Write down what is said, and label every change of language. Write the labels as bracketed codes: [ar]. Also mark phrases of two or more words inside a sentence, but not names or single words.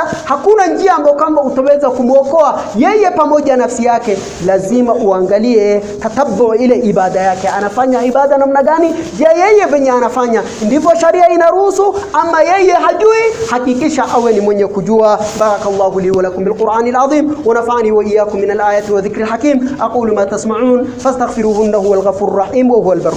[sw] Hakuna njia ambayo kama utaweza kumuokoa yeye pamoja na nafsi yake, lazima uangalie tatabbu ile ibada yake, anafanya ibada namna gani? Je, yeye venye anafanya ndivyo sharia inaruhusu, ama yeye hajui? kisha awe ni mwenye kujua. [ar] بارك الله لي ولكم بالقرآن العظيم ونفعني وإياكم من الآيات والذكر الحكيم. أقول ما تسمعون فاستغفروه إنه هو الغفور الرحيم وهو البر.